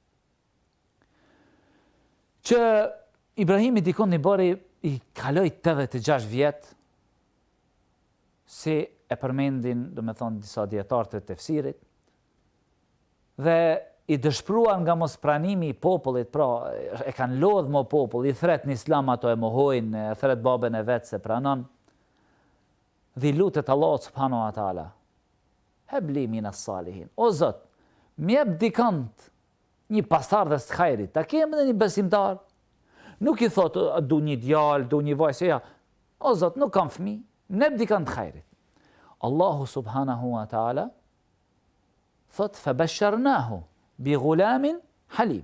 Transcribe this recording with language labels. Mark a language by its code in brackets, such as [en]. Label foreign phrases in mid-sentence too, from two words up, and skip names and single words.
[sq] Që Ibrahimi dikon i kaloi 86 vjet, si e përmendin, do me thonë, disa dietarë të tefsirit, dhe i dëshpruan nga mos pranimi i popullit, pra e kanë lodhë mo popull, i thret në islam ato e mohojnë, e thret babën e vetë se pranon, dhe i lutet [ar] الله سبحانه وتعالى هب لي من الصالحين, [sq] o Zot, mjep dikant një pastar dhe së hajrit, ta kemë dhe një besimtar, nuk i thot, du një djalë, du një vajzë, ja, o Zot, nuk kam fëmijë, mjep dikant hajrit. [ar] الله سبحانه وتعالى thot, فبشرناه بغلام حليم.